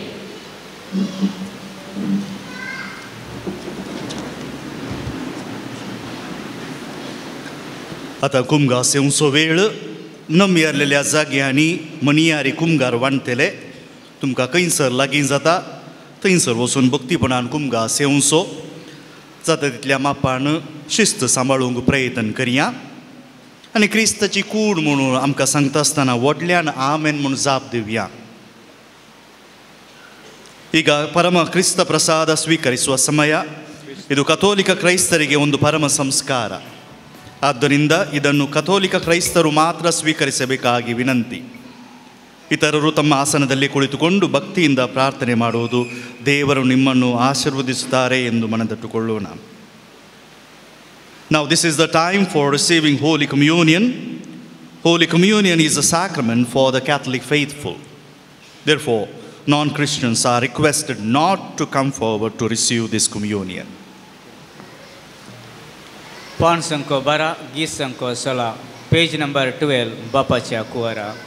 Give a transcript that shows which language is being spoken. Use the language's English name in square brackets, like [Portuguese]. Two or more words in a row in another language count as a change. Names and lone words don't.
[Konkani] आतां कुमगा सेवचो वेळ नमियारलेल्या जाग्यांनी मनियारी कुमगार वांटतले तुमकां खंयसर लागीं जाता थंयसर वचून भक्तीपणान कुमगा सेवचो जाता तितल्या मापान शिस्त सांबाळूंक प्रयत्न करया आनी क्रिस्ताची कूड म्हणून आमकां सांगता आसतना व्हडल्यान आमेन म्हणून जाप दिवया [Kannada] ಈಗ ಪರಮ ಕ್ರಿಸ್ತ ಪ್ರಸಾದ ಸ್ವೀಕರಿಸುವ ಸಮಯ ಇದು ಕಥೋಲಿಕ ಕ್ರೈಸ್ತರಿಗೆ ಒಂದು ಪರಮ ಸಂಸ್ಕಾರ ಆದ್ದರಿಂದ ಇದನ್ನು ಕಥೋಲಿಕ ಕ್ರೈಸ್ತರು ಮಾತ್ರ ಸ್ವೀಕರಿಸಬೇಕಾಗಿ ವಿನಂತಿ ಇತರರು ತಮ್ಮ ಆಸನದಲ್ಲಿ ಕುಳಿತುಕೊಂಡು ಭಕ್ತಿಯಿಂದ ಪ್ರಾರ್ಥನೆ ಮಾಡುವುದು ದೇವರು ನಿಮ್ಮನ್ನು ಆಶೀರ್ವದಿಸುತ್ತಾರೆ ಎಂದು ಮನದಟ್ಟುಕೊಳ್ಳೋಣ. [English] Now this is the time for receiving Holy Communion. Holy Communion is a sacrament for the Catholic faithful. Therefore, non-Christians are requested not to come forward to receive this communion. [Konkani] पान संको 12 गीत संको 16 [English] page number [Konkani] 12 बापाच्या कुवारा.